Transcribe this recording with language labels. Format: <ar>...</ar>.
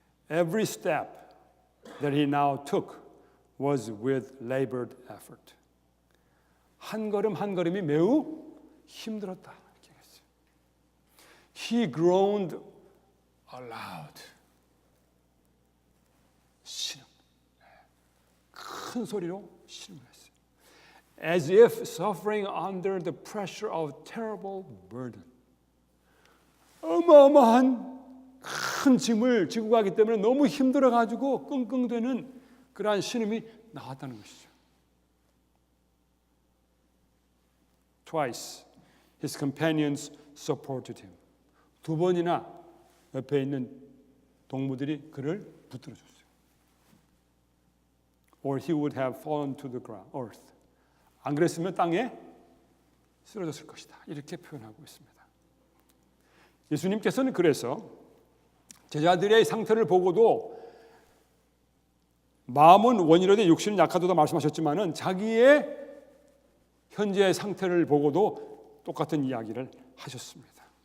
<en>Every step that he now took was with labored effort.</en> <ko>한 걸음 한 걸음이 매우 힘들었다. 이렇게 했어요.</ko> <en>He groaned aloud.</en> <ko>신음. 큰 소리로 신음을 했어요.</ko> <en>As if suffering under the pressure of terrible burden.</en> <ko>어마어마한 큰 짐을 지고 가기 때문에 너무 힘들어가지고 끙끙대는 그러한 신음이 나왔다는 것이죠.</ko> <en>Twice his companions supported him.</en> <ko>두 번이나 옆에 있는 동무들이 그를 붙들어 줬어요.</ko> <en>Or he would have fallen to the ground, earth.</en> <ko>안 그랬으면 땅에 쓰러졌을 것이다. 이렇게 표현하고 있습니다. 예수님께서는 그래서 제자들의 상태를 보고도 마음은 원이로되 육신은 약하도다 말씀하셨지만은 자기의 현재의 상태를 보고도 똑같은 이야기를 하셨습니다.</ko>